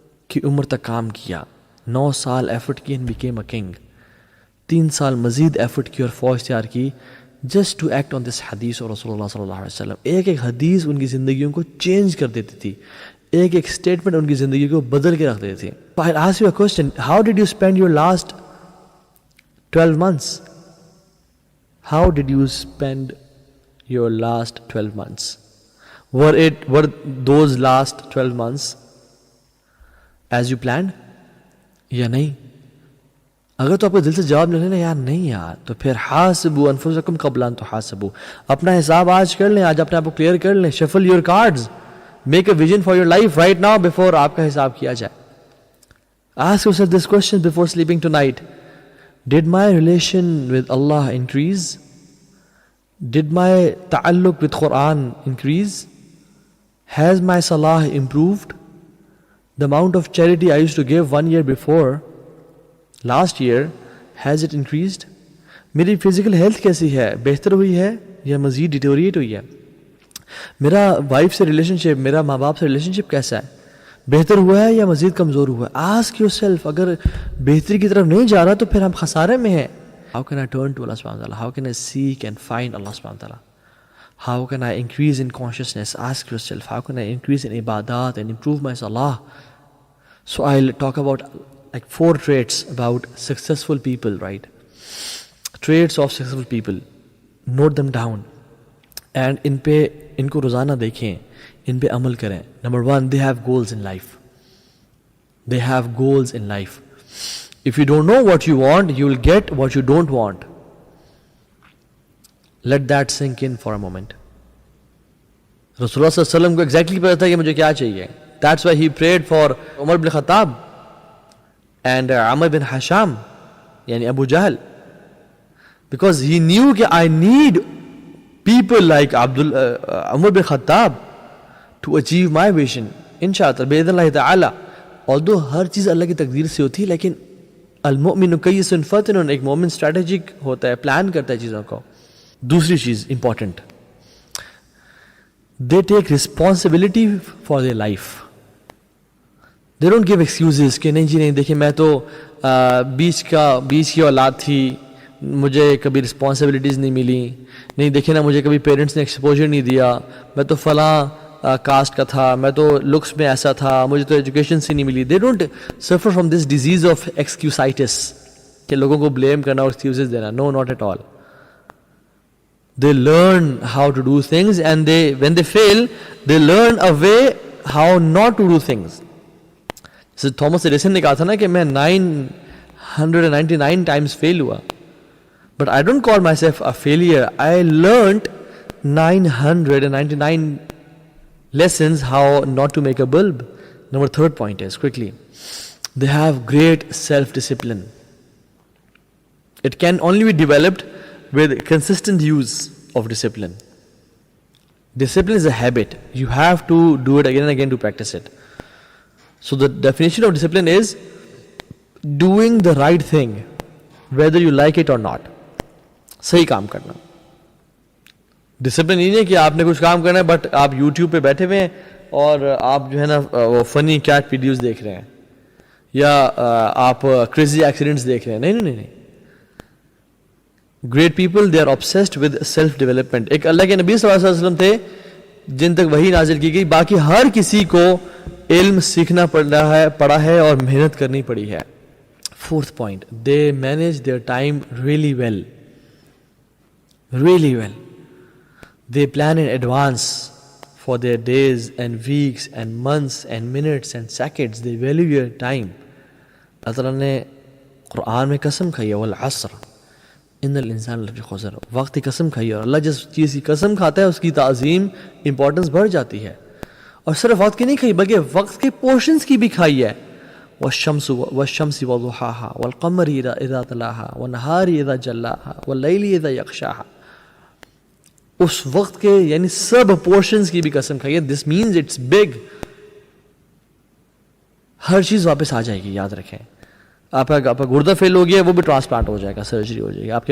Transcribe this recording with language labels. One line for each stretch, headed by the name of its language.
Urdu: کی عمر تک کام کیا, 9 سال ایفرٹ کی
English: and became a king,
Urdu: 3 سال مزید ایفرٹ کی اور فوج تیار کی
English: just to act on this
Urdu: حدیث اور رسول اللہ صلی اللہ علیہ وسلم. ایک ایک حدیث ان کی زندگیوں کو چینج کر دیتی تھی, ایک ایک اسٹیٹمنٹ ان کی زندگی کو بدل کے رکھ دیتی تھی.
English: I'll ask you a question, how did you spend your last 12 months? How did you spend your last 12 months? Were those last 12 months as you planned
Urdu: یا نہیں؟ اگر تو آپ کو دل سے جواب ملے نا یار نہیں یار, تو پھر
Arabic: حاسبوا انفسکم قبل ان تحاسبوا,
Urdu: اپنا حساب آج کر لیں, آج اپنے آپ کو کلیئر کر لیں.
English: shuffle your cards, make a vision for your life right now before
Urdu: آپ کا حساب کیا جائے.
English: Ask yourself this question before sleeping tonight. Did my relation with Allah increase? Did my تعلق with Quran increase? Has my صلاح improved? The amount of charity I used to give 1 year before, last year, has it increased?
Urdu: میری physical health کیسی ہے, بہتر ہوئی ہے یا مزید ڈیٹوریٹ ہوئی ہے؟ میرا وائف سے ریلیشن شپ, میرا ماں باپ سے ریلیشن شپ کیسا ہے, بہتر ہوا ہے یا مزید کمزور ہوا ہے؟
English: Ask yourself.
Urdu: اگر بہتری کی طرف نہیں جا رہا تو پھر ہم خسارے میں ہیں.
English: How can I turn to Allah subhanahu wa ta'ala? How can I seek and find Allah subhanahu wa ta'ala? How can I increase in consciousness? Ask yourself, how can I increase in ibadat and improve my salah? So I'll talk about like 4 traits about successful people, right? Traits of successful people. Note them down.
Urdu: And ان کو روزانہ دیکھیں, ان پہ عمل کریں.
English: Number 1, they have goals in life. They have goals in life. If you don't know what you want, you will get what you don't want. Let that sink in for a moment.
Urdu: رسول اللہ صلی اللہ علیہ وسلم کو exactly پتا تھا کہ مجھے کیا چاہیے.
English: That's why he prayed for Umar bin Khattab and Amr bin Hisham, yani Abu Jahl, because he knew that I need people like Umar bin Khattab to achieve my vision.
Arabic: Inshallah, bi'idhnillahi ta'ala.
Urdu: Although ہر چیز اللہ کی تقدیر سے ہوتی ہے, لیکن
Arabic: المؤمن کیس فطن,
Urdu: ایک مومن اسٹریٹجک ہوتا ہے, پلان کرتا ہے چیزوں کو. دوسری چیز important,
English: they take responsibility for their life. They don't give excuses
Urdu: کہ نہیں جی نہیں, دیکھیں میں تو بیچ کی اولاد تھی, مجھے کبھی رسپانسبلٹیز نہیں ملی, نہیں دیکھیں نا مجھے کبھی پیرنٹس نے ایکسپوجر نہیں دیا, میں تو فلاں کاسٹ کا تھا, میں تو لکس میں ایسا تھا, مجھے تو ایجوکیشن سے نہیں ملی.
English: They don't suffer from this disease of excusitis
Urdu: کہ لوگوں کو بلیم کرنا اور ایکسکیوزز دینا.
English: No, not at all. They learn how to do things, and when they fail, they learn a way how not to do things.
Urdu: جیسے Thomas Edison نے کہا تھا نا کہ میں 999 times فیل ہوا,
English: but I don't call myself a failure. I learned 999 lessons how not to make a bulb. Number 3rd point is, quickly, they have great self-discipline. It can only be developed with consistent use of discipline. Discipline is a habit. You have to do it again and again to practice it. So the definition of discipline is doing the right thing, whether you like it or not.
Urdu: صحیح کام کرنا. Discipline یہ نہیں کہ آپ نے کچھ کام کرنا ہے بٹ آپ یوٹیوب پہ بیٹھے ہوئے ہیں اور آپ جو ہے نا وہ فنی کیٹ ویڈیوز دیکھ رہے ہیں یا آپ کریزی ایکسیڈنٹس دیکھ رہے ہیں. نہیں نہیں نہیں.
English: Great people they are obsessed with self development.
Urdu: ایک اللہ کے نبی صلی اللہ علیہ وسلم تھے جن تک وحی نازل کی گئی, باقی ہر کسی کو علم سیکھنا پڑا ہے اور محنت کرنی پڑی ہے.
English: 4th point, they manage their time really well. Really well. They plan in advance for their days and weeks and months and minutes and seconds. They value your time.
Urdu: اللہ تعالیٰ نے قرآن میں قسم کھائی ہے,
Arabic: والعصر ان الانسان لفی خسر,
Urdu: وقت کی قسم کھائی ہے. اور اللہ جس چیز کی قسم کھاتا ہے اس کی تعظیم امپورٹنس بڑھ جاتی ہے. اور صرف وقت کی نہیں کھائی بلکہ وقت کے پورشنز کی بھی کھائی ہے.
Arabic: والشمس وضحاها والقمر اذا تلاها والنهار اذا جلاها واللیل اذا یغشاها.
Urdu: اس وقت کے یعنی سب پورشنز کی بھی قسم کھائی ہے.
English: This means it's big.
Urdu: ہر چیز واپس آ جائے گی, یاد رکھیں. آپ کا گردہ فیل ہو گیا وہ بھی ٹرانسپلانٹ ہو جائے گا, سرجری ہو جائے گی.